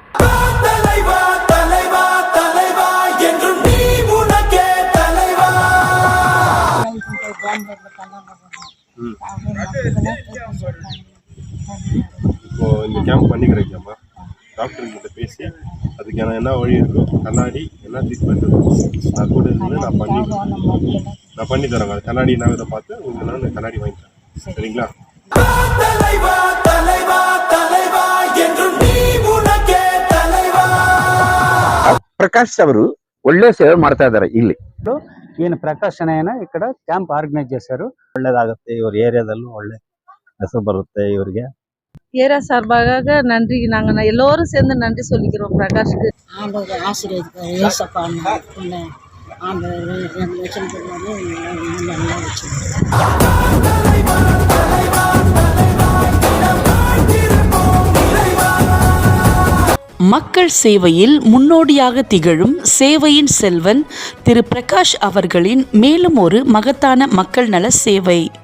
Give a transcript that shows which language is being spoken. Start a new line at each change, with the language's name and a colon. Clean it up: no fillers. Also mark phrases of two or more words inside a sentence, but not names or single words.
Tamil: இப்போ இந்த கேம்ப் பண்ணி கிடைக்காமா டாக்டர் கிட்ட பேசி அதுக்கான என்ன வழி இருக்கோ, கண்ணாடி என்ன ட்ரீட்மெண்ட் இருக்கோ நான் கூட இருந்து நான் பண்ணி தரேன். அது கண்ணாடி என்ன இதை பார்த்து உங்களுக்கு நான் கண்ணாடி வாங்கி தரேன். சரிங்களா?
Kannada: ಪ್ರಕಾಶ್ ಅವರು ಒಳ್ಳೆ ಸೇವೆ ಮಾಡ್ತಾ ಇದ್ದಾರೆ. ಇಲ್ಲಿ ಏನು ಪ್ರಕಾಶನ ఇక్కడ ಕ್ಯಾಂಪ್ ಆರ್ಗನೈಸ್ చేశారు. ಒಳ್ಳೇದಾಗುತ್ತೆ. ಇವ್ರ ಏರಿಯಾದಲ್ಲೂ ಒಳ್ಳೆ ಹೆಸರು ಬರುತ್ತೆ இவರಿಗೆ.
Tamil: ஏரியா சார்பாக நன்றி. நாங்கள் எல்லோரும் சேர்ந்து நன்றி சொல்லிக்கிறோம் பிரகாஷ்க்கு. ஆண்டவர் ஆசீர்வதிப்பார். ஏசப்பா ஆண்டவர் நல்லா வச்சு. மக்கள் சேவையில் முன்னோடியாக திகழும் சேவையின் செல்வன் திரு பிரகாஷ் அவர்களின் மேலும் ஒரு மகத்தான மக்கள் நல சேவை.